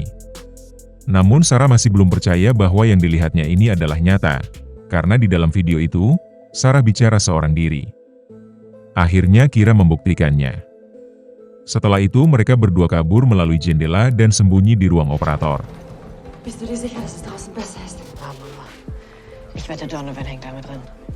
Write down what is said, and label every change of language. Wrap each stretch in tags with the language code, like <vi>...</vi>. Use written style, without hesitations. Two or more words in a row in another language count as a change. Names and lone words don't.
<id>Namun Sarah masih belum percaya bahwa yang dilihatnya ini adalah nyata, karena di dalam video itu, Sarah bicara seorang diri. Akhirnya Kira membuktikannya. Setelah itu mereka berdua kabur melalui jendela dan sembunyi di ruang operator.</id> <de>Bist du dir sicher, dass es draußen besser ist? Ah, Mama. Ich wette, Donovan hängt damit drin.</de>